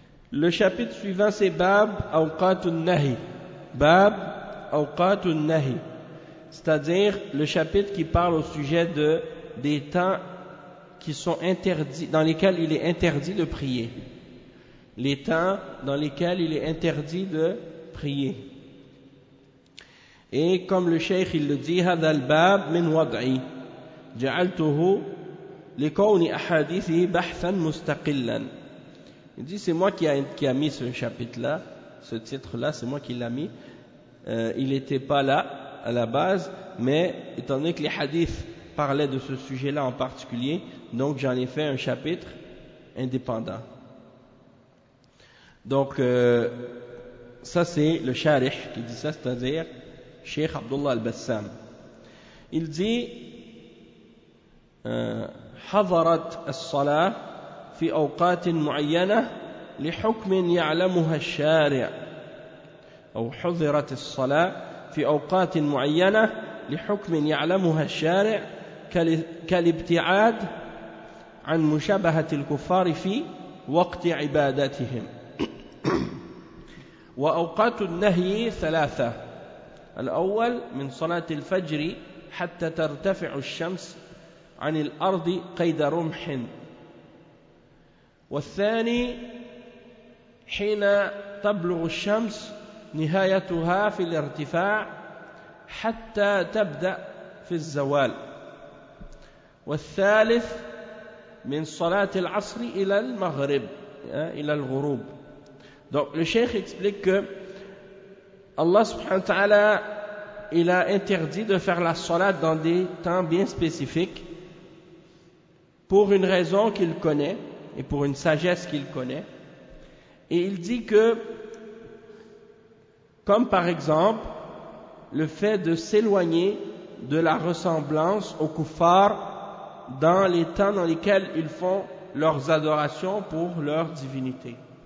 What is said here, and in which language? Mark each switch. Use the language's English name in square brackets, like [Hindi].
[French] Le chapitre suivant, c'est Bab Awqatun Nahi. Bab Awqatun Nahi. C'est-à-dire le chapitre qui parle au sujet des temps qui sont interdits, dans lesquels il est interdit de prier. les temps dans lesquels il est interdit de prier. Et comme le cheikh il le dit, [Arabic] هذا الباب من وضعي جعلته لكون أحاديثه بحثا مستقلا. [French] Il dit, c'est moi qui a mis ce chapitre-là, ce titre-là, c'est moi qui l'a mis. Il n'était pas là à la base, mais étant donné que les hadiths parlaient de ce sujet-là en particulier, donc j'en ai fait un chapitre indépendant. Donc, ça c'est le Sharih qui dit ça, c'est-à-dire Cheikh Abdullah al-Bassam. Il dit, [Arabic] حضرت الصلاة في أوقات معينة لحكم يعلمها الشارع أو حضرت الصلاة في أوقات معينة لحكم يعلمها الشارع كالابتعاد عن مشابهة الكفار في وقت عبادتهم وأوقات النهي ثلاثة الأول من صلاة الفجر حتى ترتفع الشمس عن الأرض قيد رمح والثاني حين تبلغ الشمس نهايتها في الارتفاع حتى تبدأ في الزوال والثالث من صلاة العصر إلى المغرب إلى الغروب. [French] Donc le cheikh explique que Allah subhanahu wa ta'ala il a interdit de faire la salat dans des temps bien spécifiques pour une raison qu'il connaît et pour une sagesse qu'il connaît. Et il dit que, comme par exemple, le fait de s'éloigner de la ressemblance aux kuffars dans les temps dans lesquels ils font leurs adorations pour leur divinité.